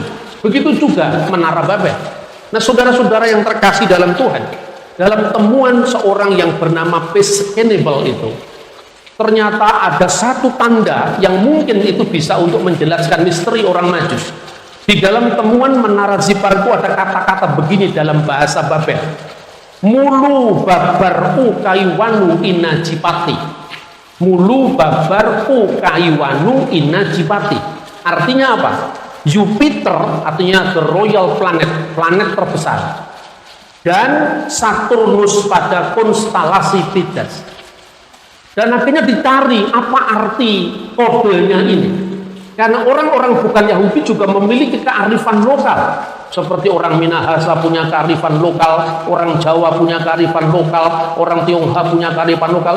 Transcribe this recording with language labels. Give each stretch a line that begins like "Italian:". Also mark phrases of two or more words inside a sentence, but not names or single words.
Indonesian: Begitu juga Menara Babel. Nah, saudara-saudara yang terkasih dalam Tuhan, dalam temuan seorang yang bernama Paschal itu, ternyata ada satu tanda yang mungkin itu bisa untuk menjelaskan misteri orang Majus. Di dalam temuan Menara Zipar itu ada kata-kata begini dalam bahasa Babel.
Akkadian: Mulu babar ukaiwanu inajipati. Mulu babar ukaiwanu inajipati.
Indonesian: Artinya apa? Jupiter artinya
English: the royal planet,
Indonesian: planet terbesar. Dan Saturnus pada konstelasi Pisces. Dan akhirnya dicari apa arti kodenya ini. Karena orang-orang bukan Yahudi juga memiliki kearifan lokal. Seperti orang Minahasa punya kearifan lokal, orang Jawa punya kearifan lokal, orang Tionghoa punya kearifan lokal.